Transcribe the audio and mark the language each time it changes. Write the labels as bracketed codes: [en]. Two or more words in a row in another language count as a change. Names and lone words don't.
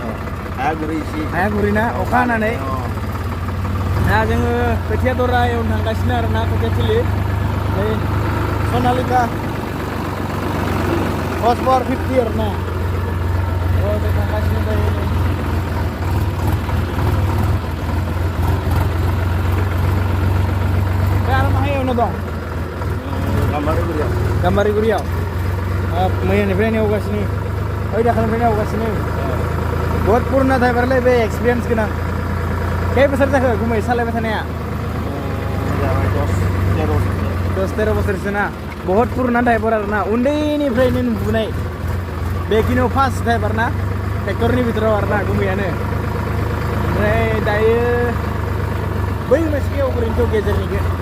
[brx] हाया गुरै ना अखा हानानै दा जोङो खोथिया दरा एवनो थांगासिनो आरोना खोथिया थिलि नै सनालिका [en] horse power [brx] 50 आरोना थांगासिनो दायो mana dong? Gambari Gambari Guriau. मैयानिफ्राय नेवगासिनो ओइ दाखालिनिफ्राय नेवगासिनो [hi] बहुत पुराना [brx] ड्राइभारलै बे एक्सपिरियेन्स गोनां खै बोसोर जाखो गुमै सालायबाय थानाया 10-13 बोसोरसो ना [hi] बहुत पुराना [brx] ड्राइभार आरोना उन्दैनिफ्रायनो नुबोनाय बेखिनियाव [en] first driver [brx] ना ट्रेक्टरनि बिथोराव आरोना गुमैयानो ओमफ्राय दायो बै मोनसेखौ ओरैनोथ' गेजेरनिखौ